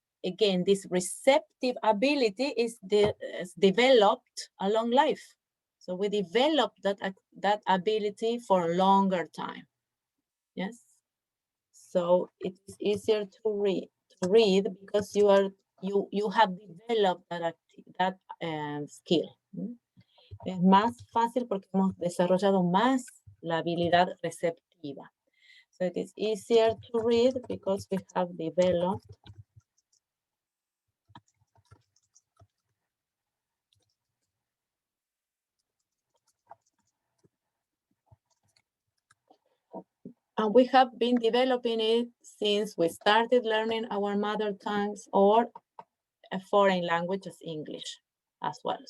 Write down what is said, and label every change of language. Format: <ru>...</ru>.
<en>again, this receptive ability is developed along life. So we develop that ability for a longer time. Yes. So it's easier to read because you have developed that skill.</en> <es>Es más fácil porque hemos desarrollado más la habilidad receptiva.</es> <en>So it is easier to read because we have developed and we have been developing it since we started learning our mother tongues or a foreign language as English as well.</en>